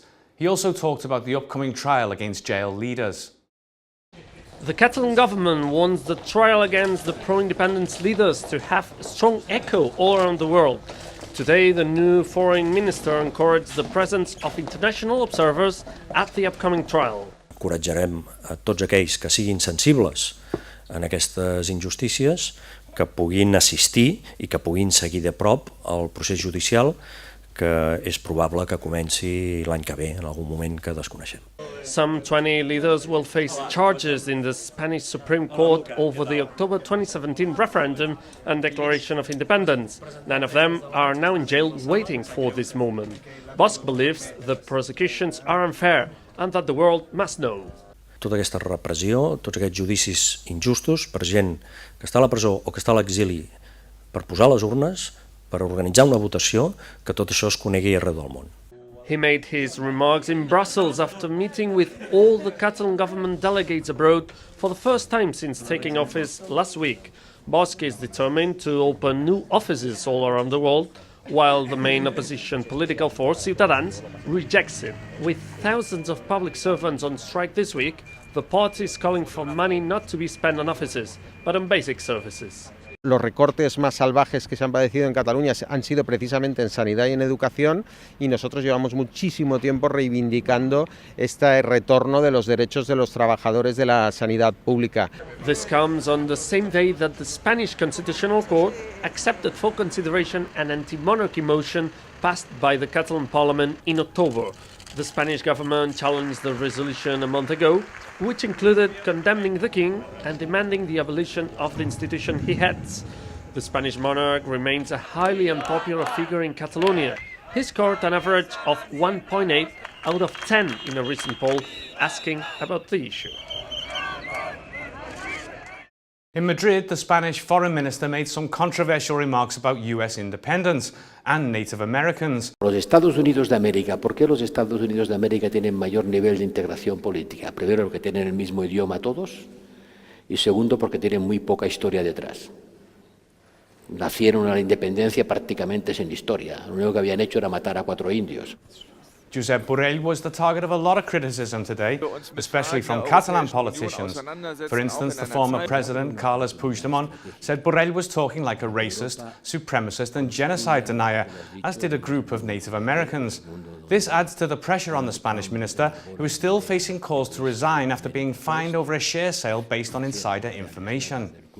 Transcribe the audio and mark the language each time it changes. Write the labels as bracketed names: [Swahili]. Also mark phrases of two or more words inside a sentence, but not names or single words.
[English] He also talked about the upcoming trial against jail leaders. The Catalan government wants the trial against the pro-independence leaders to have a strong echo all around the world. Today, the new foreign minister encouraged the presence of international observers at the upcoming trial. [Catalan] Encoratjarem a tots aquells que siguin sensibles en aquestes injustícies que puguin assistir i que puguin seguir de prop el procés judicial que és probable que comenci l'any que ve, en algun moment que desconeixem. [English] Some 20 leaders will face charges in the Spanish Supreme Court over the October 2017 referendum and declaration of independence. 9 of them are now in jail waiting for this moment. Bosch believes the prosecutions are unfair and that the world must know. [Catalan] Tota aquesta repressió, tots aquests judicis injustos per gent que està a la presó o que està a l'exili per posar les urnes, per organitzar una votació, que tot això es conegui arreu del món. [English] He made his remarks in Brussels after meeting with all the Catalan government delegates abroad for the first time since taking office last week. Bosch is determined to open new offices all around the world, while the main opposition political force, Ciutadans, rejects it. With thousands of public servants on strike this week, the party is calling for money not to be spent on offices, but on basic services. [Spanish] Los recortes más salvajes que se han padecido en Cataluña han sido precisamente en sanidad y en educación, y nosotros llevamos muchísimo tiempo reivindicando este retorno de los derechos de los trabajadores de la sanidad pública. [English] This comes on the same day that the Spanish Constitutional Court accepted for consideration an anti-monarchy motion passed by the Catalan Parliament in October. The Spanish government challenged the resolution a month ago, which included condemning the king and demanding the abolition of the institution he heads. The Spanish monarch remains a highly unpopular figure in Catalonia. He scored an average of 1.8 out of 10 in a recent poll asking about the issue. In Madrid, the Spanish foreign minister made some controversial remarks about US independence and Native Americans. [Spanish] Los Estados Unidos de América, ¿por qué los Estados Unidos de América tienen mayor nivel de integración política? Primero, que tienen el mismo idioma todos, y segundo porque tienen muy poca historia detrás. Nacieron a la independencia prácticamente sin historia. Lo único que habían hecho era matar a 4 indios. [English] Josep Borrell was the target of a lot of criticism today, especially from Catalan politicians. For instance, the former president, Carles Puigdemont, said Borrell was talking like a racist, supremacist and genocide denier, as did a group of Native Americans. This adds to the pressure on the Spanish minister, who is still facing calls to resign after being fined over a share sale based on insider information.